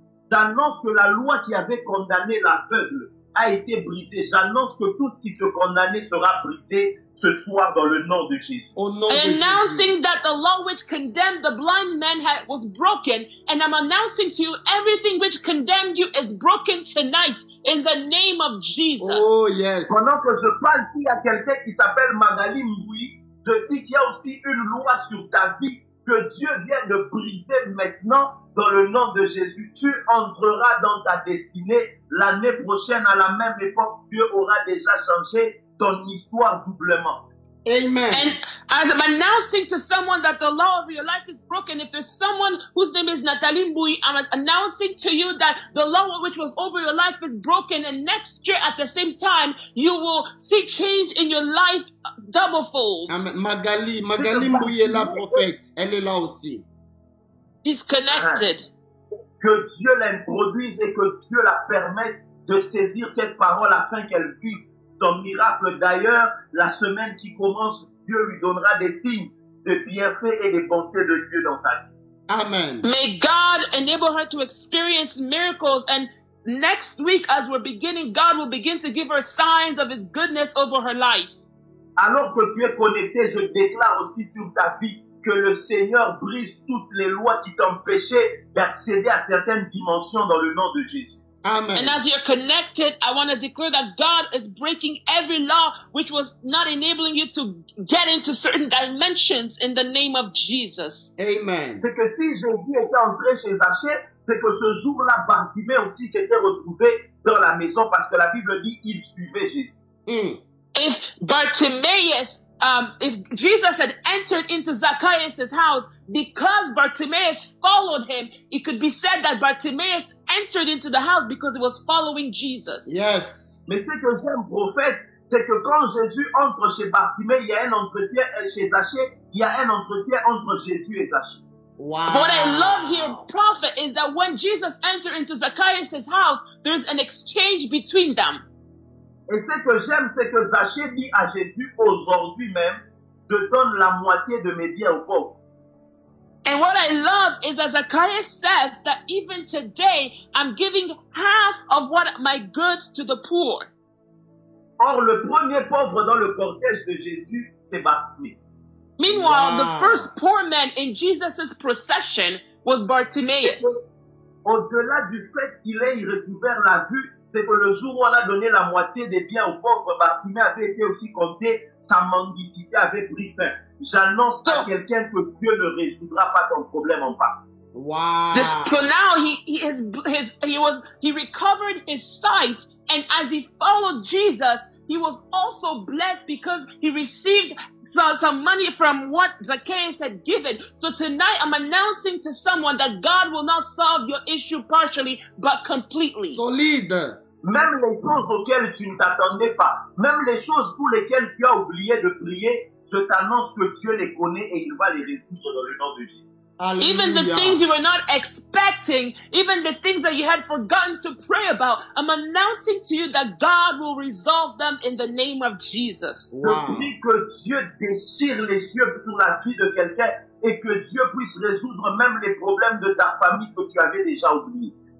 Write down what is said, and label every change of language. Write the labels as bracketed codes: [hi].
[fr] J'annonce que la loi qui avait condamné l'aveugle a été brisée. J'annonce que tout ce qui te condamnait sera brisé ce soir dans le nom de Jésus. Au nom [en] I'm [fr] de Jésus. [en] announcing that the law which condemned the blind man was broken, and I'm announcing to you everything which condemned you is broken tonight in the name of Jesus. Oh yes. [fr] Pendant que je parle, s'il y a quelqu'un qui s'appelle Magali Mboui, je dis qu'il y a aussi une loi sur ta vie que Dieu vient de briser maintenant dans le nom de Jésus. Tu entreras dans ta destinée. L'année prochaine, à la même époque, Dieu aura déjà changé ton histoire doublement. Amen. [en] And as I'm announcing to someone that the law of your life is broken, if there's someone whose name is Nathalie Mbui, I'm announcing to you that the law which was over your life is broken, and next year at the same time, you will see change in your life doublefold. Amen. [fr] Magali Mbouye est là, prophète. Elle est là aussi. [en] He's connected. [fr] Que Dieu l'introduise et que Dieu la permette de saisir cette parole afin qu'elle vive son miracle. D'ailleurs, la semaine qui commence, Dieu lui donnera des signes de bienfaits et de bonté de Dieu dans sa vie. Amen. [en] May God enable her to experience miracles, and next week as we're beginning, God will begin to give her signs of His goodness over her life. [fr] Alors que tu es connecté, je déclare aussi sur ta vie que le Seigneur brise toutes les lois qui t'empêchaient d'accéder à certaines dimensions dans le nom de Jésus. Amen. [en] And as you're connected, I want to declare that God is breaking every law which was not enabling you to get into certain dimensions in the name of Jesus. Amen. [fr] C'est que si Jésus était entré chez Zachée, c'est que ce jour-là, Bartimée aussi s'était retrouvé dans la maison parce que la Bible dit il suivait Jésus. [en] If Bartimaeus, if Jesus had entered into Zacchaeus' house, because Bartimaeus followed him, it could be said that Bartimaeus entered into the house because he was following Jesus. Yes. [fr] Mais ce que j'aime, prophète, c'est que quand Jésus entre chez Bartimée, il y a un entretien chez Zachée, il y a un entretien entre Jésus et Zachée. [en] Wow. What I love here, prophet, is that when Jesus entered into Zacchaeus' house, there's an exchange between them. [fr] Et ce que j'aime, c'est que Zachée dit à Jésus, aujourd'hui même, je donne la moitié de mes biens aux pauvres. [en] And what I love is that Zacchaeus says that even today, I'm giving half of what my goods to the poor. [fr] Or, le premier pauvre dans le cortège de Jésus, c'est Bartimée. [en] Meanwhile, Wow. the first poor man in Jesus' procession was Bartimaeus. [fr] Au-delà du fait qu'il ait recouvert la vue, c'est que le jour où on a donné la moitié des biens aux pauvres, Bartimée avait été aussi compté, sa mendicité avait pris fin. J'annonce à quelqu'un que Dieu ne résoudra pas ton problème en face. [en] Wow. So now he recovered his sight, and as he followed Jesus, he was also blessed because he received some money from what Zacchaeus had given. So tonight I'm announcing to someone that God will not solve your issue partially, but completely. [fr] Solide. Même les choses auxquelles tu ne t'attendais pas, même les choses pour lesquelles tu as oublié de prier, je t'annonce que Dieu les connaît et il va les résoudre dans le nom de Jésus. [en] Even the Hallelujah. things you were not expecting, even the things that you had forgotten to pray about, I'm announcing to you that God will resolve them in the name of Jesus. [fr] Je [en] Wow. [fr] prie que Dieu déchire les cieux sur la vie de quelqu'un et que Dieu puisse résoudre même les problèmes de ta famille que tu avais déjà oubliés.